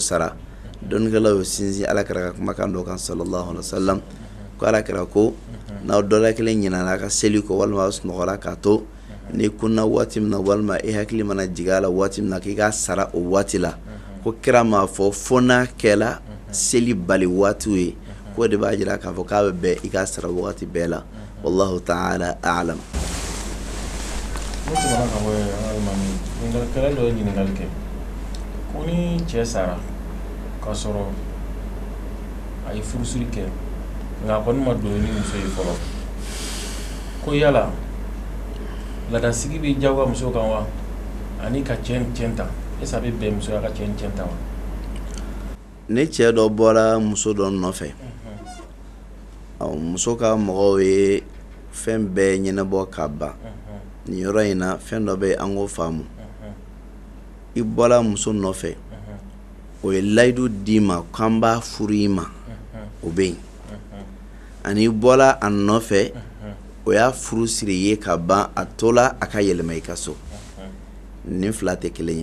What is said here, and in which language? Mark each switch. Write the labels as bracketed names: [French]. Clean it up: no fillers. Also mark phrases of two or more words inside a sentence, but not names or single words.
[Bambara] sara dɔnnikɛlaw y'o sinsin alakira ka kumakan dɔ kan [Arabic] صلى الله عليه وسلم [Bambara] ko alakira ko n'aw dɔla kelen ɲinana a ka seli kɔ walima aw sunɔgɔra k'a to ni kunna waati min na walima i hakili mana jigin a la waati min na k'i ka sara o waati la ko kira m'a fɔ fo n'a kɛla seli bali waatiw ye ko de b'a jira k'a fɔ k'a bɛ bɛn i ka sara wagati bɛɛ la [Arabic] والله تعالى أعلم. [Bambara] Ne tɛmɛna ka bɔ yen alimami ɲininkali dɔ ye ɲininkali kɛ ko ni cɛ sara k'a sɔrɔ a ye furusiri kɛ nka a kɔni ma don ni muso ye fɔlɔ ko yala ladasigi bɛ diyagoya muso kan wa ani ka cɛ ni cɛ ta [French] est-ce que [Bambara] a bɛ bɛn musoya ka cɛ ni cɛ ta wa? Ne cɛ dɔ bɔra muso dɔ nɔfɛ muso ka mɔgɔw ye fɛn bɛɛ ɲɛnabɔ ka ban nin yɔrɔ in na fɛn dɔ bɛ an k'o faamu i bɔra muso nɔfɛ o ye layidu d'i ma k'an b'a furu i ma o bɛ yen ani i bɔra a nɔfɛ o y'a furu siri ye ka ban a tola a ka yɛlɛma i ka so nin fila tɛ kelen